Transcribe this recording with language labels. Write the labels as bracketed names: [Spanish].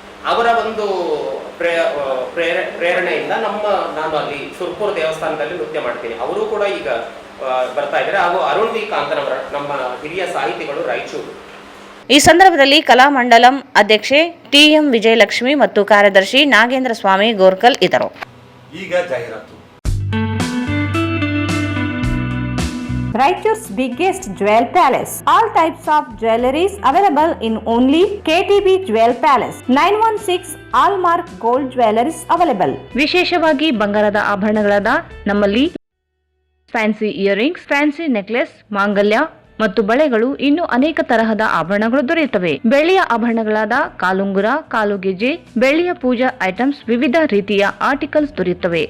[Kannada] ಅವರ ಒಂದು ಪ್ರೇರಣೆಯಿಂದ ನಾನು ಅಲ್ಲಿ ಸುರ್ಪುರ್ ದೇವಸ್ಥಾನದಲ್ಲಿ ನೃತ್ಯ ಮಾಡ್ತೀನಿ. ಅವರು ಕೂಡ ಈಗ ಬರ್ತಾ ಇದ್ದಾರೆ. ಹಾಗೂ ಅರುಣ್ ವಿ ಕಾಂತನವರ ನಮ್ಮ ಹಿರಿಯ ಸಾಹಿತಿಗಳು ರಾಯಚೂರು. ಈ ಸಂದರ್ಭದಲ್ಲಿ ಕಲಾಮಂಡಲಂ ಅಧ್ಯಕ್ಷೆ ಟಿ.ಎಂ. ವಿಜಯಲಕ್ಷ್ಮಿ ಮತ್ತು ಕಾರ್ಯದರ್ಶಿ ನಾಗೇಂದ್ರ ಸ್ವಾಮಿ ಗೋರ್ಕಲ್ ಇದ್ದರು. ಈಗ ಜಾಹೀರಾತು. [English] Raichur's biggest jewel palace. All types of jewelries available in only KTB Jewel Palace. 916 Allmark Gold Jewelries available. [Kannada] ವಿಶೇಷವಾಗಿ ಬಂಗಾರದ ಆಭರಣಗಳಾದ ನಮ್ಮಲ್ಲಿ ಫ್ಯಾನ್ಸಿ ಇಯರಿಂಗ್ಸ್, ಫ್ಯಾನ್ಸಿ ನೆಕ್ಲೆಸ್, ಮಾಂಗಲ್ಯ ಮತ್ತು ಬಳೆಗಳು ಇನ್ನೂ ಅನೇಕ ತರಹದ ಆಭರಣಗಳು ದೊರೆಯುತ್ತವೆ. ಬೆಳ್ಳಿಯ ಆಭರಣಗಳಾದ ಕಾಲುಂಗುರ, ಕಾಲುಗೆಜೆ, ಬೆಳ್ಳಿಯ ಪೂಜಾ ಐಟಮ್ಸ್, ವಿವಿಧ ರೀತಿಯ ಆರ್ಟಿಕಲ್ಸ್ ದೊರೆಯುತ್ತವೆ.